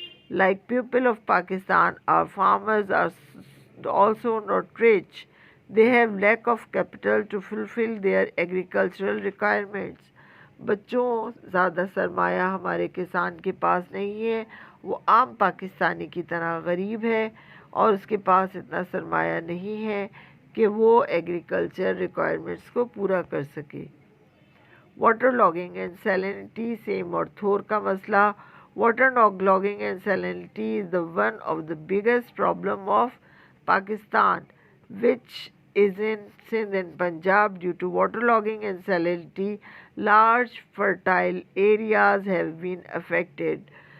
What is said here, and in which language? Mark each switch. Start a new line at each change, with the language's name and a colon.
English: Like people of Pakistan, our farmers are also not rich. They have lack of capital to fulfill their agricultural requirements.
Urdu: بچوں زیادہ سرمایہ ہمارے کسان کے پاس نہیں ہے. وہ عام پاکستانی کی طرح غریب ہے اور اس کے پاس اتنا سرمایہ نہیں ہے کہ وہ ایگریکلچر ریکوائرمنٹس کو پورا کر سکے.
English: Water logging and salinity.
Urdu: سیم اور تھور کا مسئلہ.
English: Water logging and salinity is one of the biggest problem of Pakistan, which is in Sindh and Punjab. Due to water logging and salinity, large fertile areas have been affected.